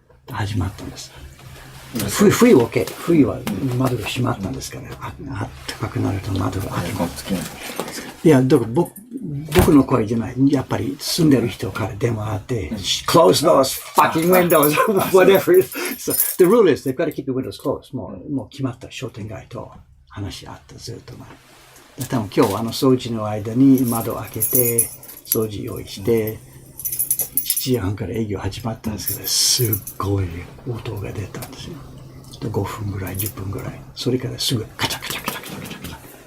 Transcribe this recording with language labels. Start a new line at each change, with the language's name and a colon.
Japanese: 始まったんです。冬は OK。冬は窓が閉まったんですから、暖かくなると窓が開きます。いや、だから僕の声じゃない。やっぱり住んでる人から電話あって、
English: close those fucking windows, whatever. So the rule is they've got to keep the windows closed.
Japanese: もう決まった商店街と話あったずっと前。多分今日掃除の間に窓開けて、掃除用意して、7時半から営業始まったんですけど、すっごい音が出たんですよ。 5分ぐらい、10分ぐらい。それからすぐカチャカチャカチャカチャカチャカチャ。